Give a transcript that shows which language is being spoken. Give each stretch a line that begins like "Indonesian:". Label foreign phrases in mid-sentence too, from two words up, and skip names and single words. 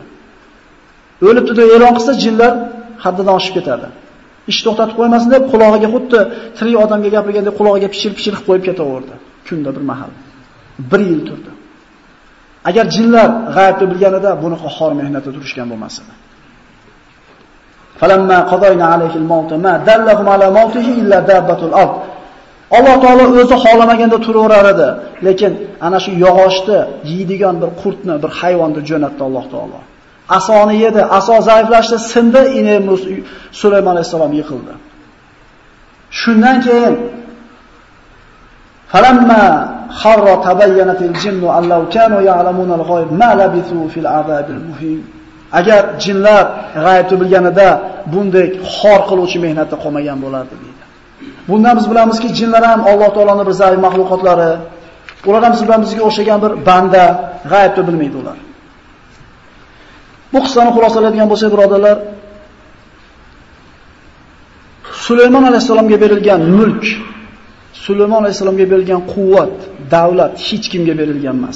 Uzbek: O'libdi deb e'lon qilsa, jinlar haddidan oshib ketadi. Ish to'xtatib qo'ymasin deb quloqiga xuddi tirik odamga gapirgandek quloqiga pichir-pichir qilib qo'yib ketaverdi. Kunda bir mahal. 1 yil turdi. Agar jinlar g'aybni bilganida bunaqa xor mehnatda turishgan bo'lmasdi.
Arabic: فلما قضينا عليه الموت ما دلهم على موته إلا دابة الأرض.
Uzbek: Alloh taolo o'zi xolamaganda turaverar edi, lekin ana shu yog'ochni yeydigan bir qurtni, bir hayvonni jo'natdi Alloh taolo. Asoni yedi, aso zaiflashdi, sindi, inemiz Sulaymon alayhisalom yiqildi. Shundan keyin
Arabic: فلما خر تبينت الجن أن لو كانوا يعلمون الغيب ما لبثوا في العذاب المهين.
Uzbek: Agar jinlar g'aybni bilganida bunday xor qiluvchi mehnatda qolmagan bo'lardi deydi. Bundan biz bilamizki, jinlar ham Alloh taoloning bir zaif mahluqotlari, ular ham bizga o'xshagan bir banda, g'aybni bilmaydi ular. Bu qissani xulosaladigan bo'lsak, birodarlar, Sulaymon alayhisalomga berilgan mulk, Sulaymon alayhisalomga berilgan quvvat, davlat hech kimga berilgan emas.